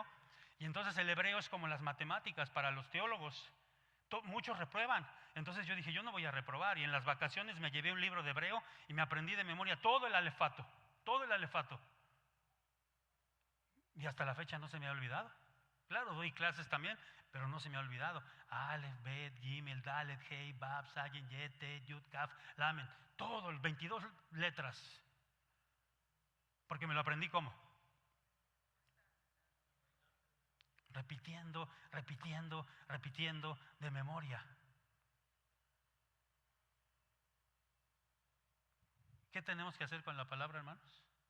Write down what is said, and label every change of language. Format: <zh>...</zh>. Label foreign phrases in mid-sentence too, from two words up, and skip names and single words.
<es>Y entonces el hebreo es como las matemáticas para los teólogos. Muchos reprueban. Entonces yo dije, yo no voy a reprobar. Y en las vacaciones me llevé un libro de hebreo y me aprendí de memoria todo el alefato. Todo el alefato. Y hasta la fecha no se me ha olvidado. Claro, doy clases también, pero no se me ha olvidado.</es> <he>אלף בית גימל דלת הא ואו זין חית טית יוד כף, Lamen.</he> <es>Todo, 22 letras. Porque me lo aprendí ¿cómo? Repitiendo, repitiendo, repitiendo de memoria. ¿Qué tenemos que hacer con la palabra, hermanos?</es>